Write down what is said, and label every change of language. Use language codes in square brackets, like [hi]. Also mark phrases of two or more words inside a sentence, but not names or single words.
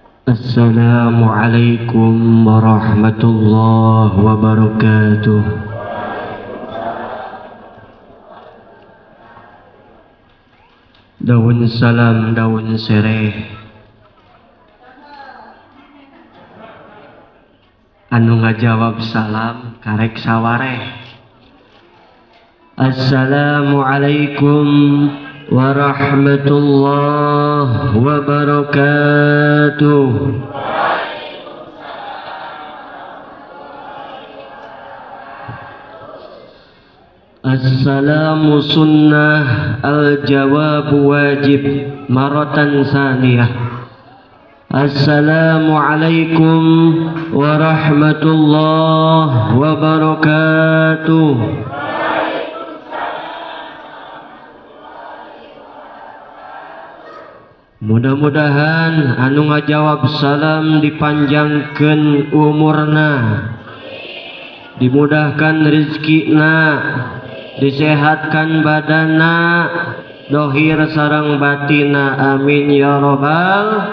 [ar] السلام عليكم ورحمة الله وبركاته. [su] Daun salam daun sereh anu ngajawab salam karek sawareh. [ar] السلام عليكم ورحمة الله وبركاته. السلام سنة, الجواب واجب مرتبة ثانية. السلام عليكم ورحمة الله وبركاته. [su] Mudah-mudahan anu ngajawab salam dipanjangkeun umurna, dimudahkan rezekina, disehatkan badana, dohir sareng batina, [ar] آمين يا رب.